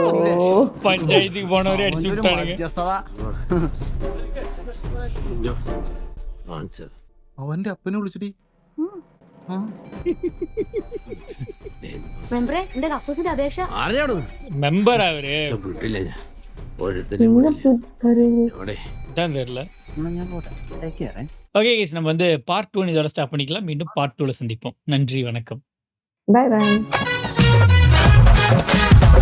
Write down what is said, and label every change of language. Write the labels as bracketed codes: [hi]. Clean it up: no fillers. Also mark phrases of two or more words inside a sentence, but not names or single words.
[ml] പഞ്ചായത്തിൽ പോണവരെ അടിച്ചു വിട്ടാണ്. അവന്റെ അപ്പനെ വിളിച്ചിട്ട് മെമ്പറെ എന്റെ കക്കൂസിന്റെ അപേക്ഷ. മെമ്പർ അവര് [en] okay guys, [ta] நம்ம வந்து பார்ட் 2 இதோட ஸ்டாப் பண்ணிக்கலாம். மீண்டும் பார்ட் 2ல சந்திப்போம். நன்றி, வணக்கம். [en] bye bye.